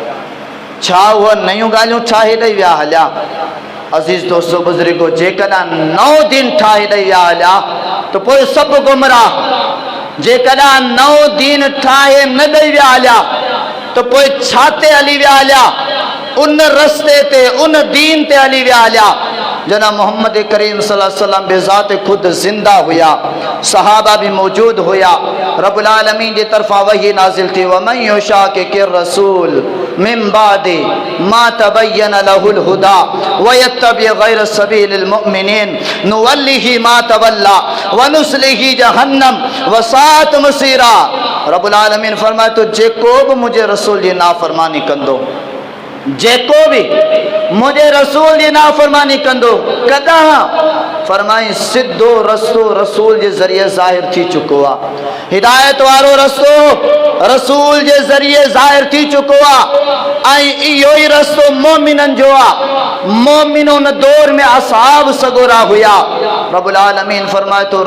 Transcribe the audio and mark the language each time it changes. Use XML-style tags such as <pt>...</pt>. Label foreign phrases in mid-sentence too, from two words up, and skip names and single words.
<sd>छा उहे नयूं ॻाल्हियूं ठाहे ॾेई विया हलिया अज़ीज़ दोस्तो बुज़ुर्गो जेकॾहिं नओं दीन ठाहे ॾेई विया हलिया त पोइ सभु गुमराह जेकॾहिं नओं दीन ठाहे न ॾेई विया हलिया त पोइ छा ते हली विया हलिया उन रस्ते ते उन दीन ते हली विया हलिया जना मोहम्मद करीम</sd> <ar>صلى الله عليه وسلم</ar> <sd>बेज़ात खुद जिंदा हुया सहाबा भी मौजूद हुया</sd> <ar>رب العالمين</ar> <sd>जी तरफा वही नाजिल थी</sd> <ar>ومن يشاقق الرسول من بعد ما تبين له الهدى ويتبع غير سبيل المؤمنين نوله ما تولى ونصله جهنم وساءت مصيرا رب العالمين</ar> <sd>फरमाए तो जेको भी मुझे रसूल जी नाफरमानी कंदो जेको भी मुझे रसूल जी नाफरमानी कंदो कदा फरमाई सिद्धो रस्तो रसूल जे ज़रिए ज़ाहिर थी चुको आहे हिदायत वारो रस्तो रसूल जे ज़रिए ज़ाहिर थी चुको आहे ऐं इहो ई रस्तो मोमिननि जो आहे मोमिन उन दौर में असहाब सगोरा हुया</sd> <ar>رب العالمين</ar> <sd>फरमाए तो</sd>